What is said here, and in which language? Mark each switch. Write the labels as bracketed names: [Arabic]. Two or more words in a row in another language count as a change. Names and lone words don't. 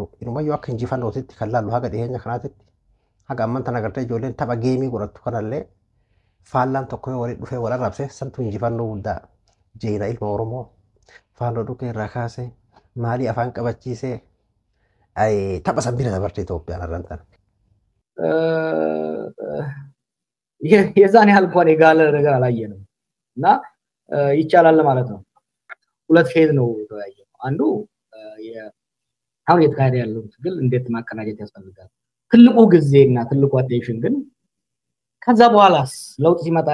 [Oromo] Inumayyuu akka injifannootitti kan laallu haga dhiyeenya kanaatitti haga amman tana gartee ijoolleen tapha geemii godhattu kanallee faallaan tokko yoo walitti dhufee wal arrabse santu injifannoo guddaa jeena ilma Oromoo faalloo dhukee irraa kaasee maalii afaan qabachiisee tapha san bira dabarte Itoophiyaan arrantan. [Amharic] የዛን ያህል እንኳን የጋለ ነገር አላየንም እና ይቻላል ማለት ነው። ሁለት ፌዝ ነው ተያየው። አንዱ አሁን የተካሄደ ያለው ትግል እንዴት ማቀናጀት ያስፈልጋል። ትልቁ ጊዜና ትልቁ አቴንሽን ግን ከዛ በኋላስ ለውጥ ሲመጣ